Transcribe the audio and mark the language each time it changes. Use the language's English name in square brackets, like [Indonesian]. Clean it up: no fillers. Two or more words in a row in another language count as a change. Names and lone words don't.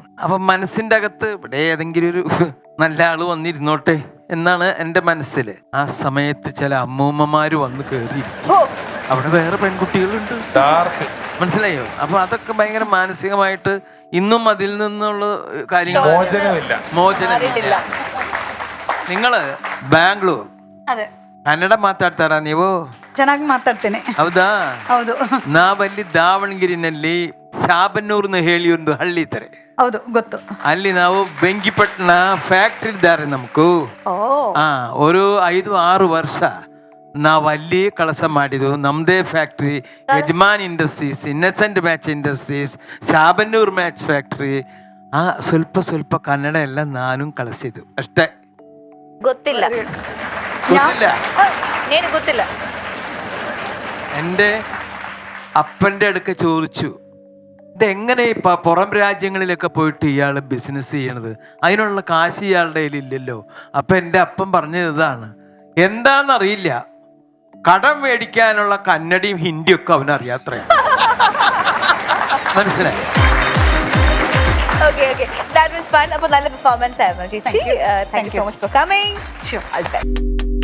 [Malayalam] അപ്പൊ മനസ്സിന്റെ അകത്ത് ഇവിടെ ഏതെങ്കിലും ഒരു നല്ല ആള് വന്നിരുന്നോട്ടെ എന്നാണ് എൻ്റെ മനസ്സിൽ. ആ സമയത്ത് ചില അമ്മൂമ്മമാര് വന്ന് കയറി, അവിടെ വേറെ പെൺകുട്ടികളുണ്ട്, മനസ്സിലായോ? അപ്പൊ അതൊക്കെ ഭയങ്കര മാനസികമായിട്ട് ഇന്നും അതിൽ നിന്നുള്ള കാര്യങ്ങൾ മോചനമില്ല. ನಿങ്ങള് ಬ್ಯಾಂಗ್ಳೂರ್ [Kannada] ಅದೇ ಕನ್ನಡ ಮಾತಾಡ್ತಾರಾ ನೀವು? ಚೆನ್ನಾಗಿ ಮಾತಾಡ್ತೇನೆ. ಹೌದಾ? ಹೌದು. ನಾವಲ್ಲಿ ದಾವಣಗೆರೆನಲ್ಲಿ ಶಾಬನ್ನೂರ್ನ ಹೇಳಿ ಒಂದು ಹಳ್ಳಿ ಇದ್ದಾರೆ. ಹೌದು, ಗೊತ್ತು. ಅಲ್ಲಿ ನಾವು ಬೆಂಕಿಪಟ್ಟಣ ಫ್ಯಾಕ್ಟ್ರಿ ಇದ್ದಾರೆ ನಮಗೂ. ഒരു 5-6 ವರ್ಷ ನಾವು ಅಲ್ಲಿ ಕೆಲಸ ಮಾಡಿದ್ವು. ನಮ್ಮದೇ ಫ್ಯಾಕ್ಟ್ರಿ, ಯಜಮಾನ್ ಇಂಡಸ್ಟ್ರೀಸ್, ಇನ್ನಸೆಂಟ್ ಮ್ಯಾಚ್ ಇಂಡಸ್ಟ್ರೀಸ್, ಶಾಬನ್ನೂರ್ ಮ್ಯಾಚ್ ಫ್ಯಾಕ್ಟ್ರಿ. ಸ್ವಲ್ಪ ಕನ್ನಡ ಎಲ್ಲ ನಾನು ಕಳಿಸಿದ್ದು ಅಷ್ಟೇ. ಗೊತ್ತಿಲ್ಲ. [Malayalam] എൻ്റെ അപ്പൻ്റെ അടുക്ക ചോദിച്ചു, ഇതെങ്ങനെ ഇപ്പം പുറം രാജ്യങ്ങളിലൊക്കെ പോയിട്ട് ഇയാൾ ബിസിനസ് ചെയ്യണത്? അതിനുള്ള കാശ് ഇയാളുടെ കയ്യിലില്ലല്ലോ. അപ്പം എൻ്റെ അപ്പൻ പറഞ്ഞത് ഇതാണ്, എന്താണെന്നറിയില്ല, കടം മേടിക്കാനുള്ള കന്നഡയും ഹിന്ദിയും ഒക്കെ അവനറിയാത്രയാണ്. മനസ്സിലായി? [English] Okay. That was fun. [Malayalam] അപ്പോൾ നല്ല പെർഫോമൻസ് ആയിരുന്നു ചേച്ചി. [English] Thank you so much for coming. Sure. All the best.